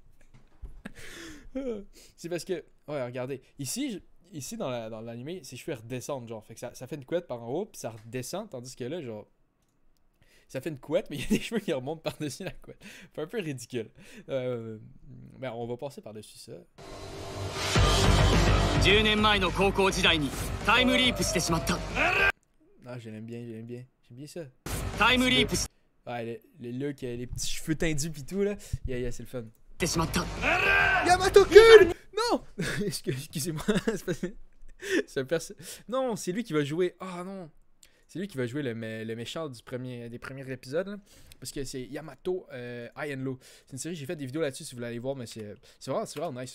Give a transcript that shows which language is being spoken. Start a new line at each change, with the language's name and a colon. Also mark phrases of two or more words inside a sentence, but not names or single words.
French: C'est parce que. Ouais, regardez. Ici dans l'anime, ses cheveux redescendent, genre. Fait que ça fait une couette par en haut, puis ça redescend, tandis que là, genre. Ça fait une couette, mais il y a des cheveux qui remontent par-dessus la couette. C'est un peu ridicule. Mais on va passer par-dessus ça.
Japanese: 10 年前の高校時代にタイムリープしてしまった。
French: Ah, j'aime bien ça.
Japanese: タイムリープし
French: Ouais, le look, les petits cheveux tendus pis tout, là. Yeah, c'est le fun.
Japanese: てしまった。
French: Yamato-kun! Non! Excusez-moi. Non, c'est lui qui va jouer. Ah non! C'est lui qui va jouer le méchant des premiers épisodes. Là. Parce que c'est Yamato High and Low. C'est une série, j'ai fait des vidéos là-dessus si vous voulez aller voir, mais c'est vraiment nice.